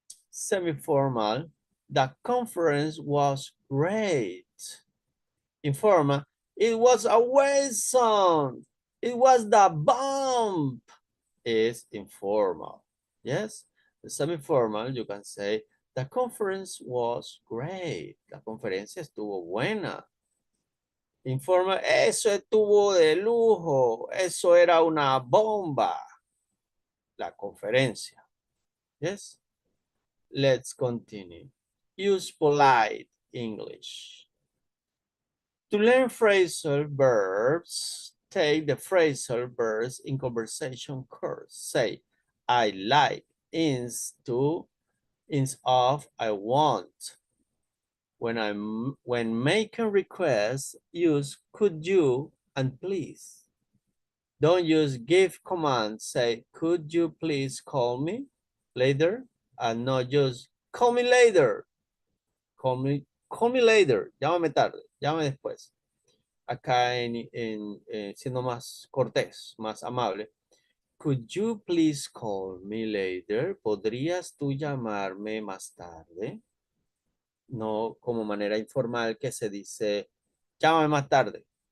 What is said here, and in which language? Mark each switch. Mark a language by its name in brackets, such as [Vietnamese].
[English] Semi-formal, the conference was great. Informal, it was awesome. It was the bomb. Is informal. Yes? The semi-formal, you can say, the conference was great. [Spanish] La conferencia estuvo buena. Informal, eso estuvo de lujo. Eso era una bomba. La conferencia. Yes? [English] Let's continue. Use polite English. To learn phrasal verbs, take the phrasal verbs in conversation course. Say, I like, ins of, I want. When making requests, use could you and please. Don't use give commands. Say, could you please call me later? And not just call me later. Call me later. [Spanish] Llámame tarde. Llámame después. Acá siendo más cortés, más amable. [English] Could you please call me later? [Spanish] ¿Podrías tú llamarme más tarde? No como manera informal que se dice, llámame más tarde.